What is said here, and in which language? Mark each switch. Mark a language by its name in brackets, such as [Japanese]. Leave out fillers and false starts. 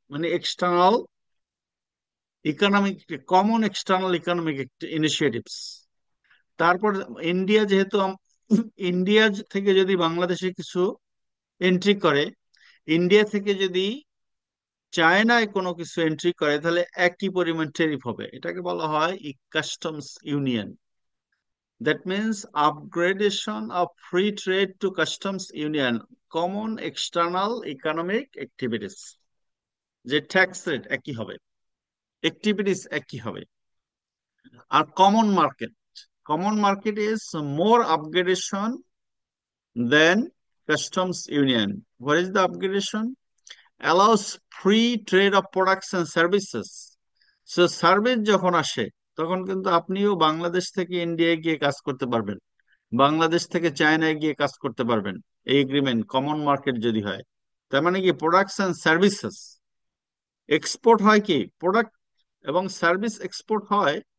[Bangla] মানে external economic, common external economic initiatives. তারপর India যেহেতু ইন্ডিয়া থেকে যদি বাংলাদেশে কিছু এন্ট্রি করে, ইন্ডিয়া থেকে যদি চায়নায় কোনো কিছু এন্ট্রি করে, তাহলে একই পরিমাণ ট্যারিফ হবে। এটাকে বলা হয় customs union. [English] That means upgradation of free trade to customs union, common external economic activities, [Bangla] যে ট্যাক্স রেট একই হবে, অ্যাক্টিভিটিস একই হবে। [English] আর common market is more upgradation than customs union. What is the upgradation? Allows free trade of products and services. [Bangla] So service যখন আসে, তখন কিন্তু আপনিও বাংলাদেশ থেকে ইন্ডিয়ায় গিয়ে কাজ করতে পারবেন, বাংলাদেশ থেকে চায়নায় গিয়ে কাজ করতে পারবেন, এই এগ্রিমেন্ট কমন মার্কেট যদি হয়। তার মানে কি, প্রোডাক্টস অ্যান্ড সার্ভিসেস এক্সপোর্ট হয়, কি প্রোডাক্ট এবং সার্ভিস এক্সপোর্ট হয়।